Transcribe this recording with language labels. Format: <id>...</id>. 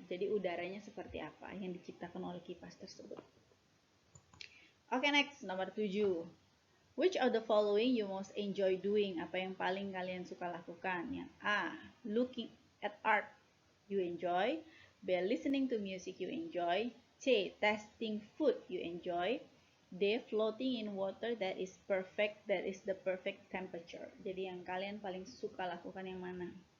<id>Jadi udaranya seperti apa yang diciptakan oleh kipas tersebut. Oke,</id> <en>next,</en> <id>nomor 7.</id> <en>Which of the following you most enjoy doing?</en> <id>Apa yang paling kalian suka lakukan? Yang A,</id> <en>looking at art you enjoy. B, listening to music you enjoy. C, tasting food you enjoy. D, floating in water that is the perfect temperature.</en> <id>Jadi yang kalian paling suka lakukan yang mana?</id>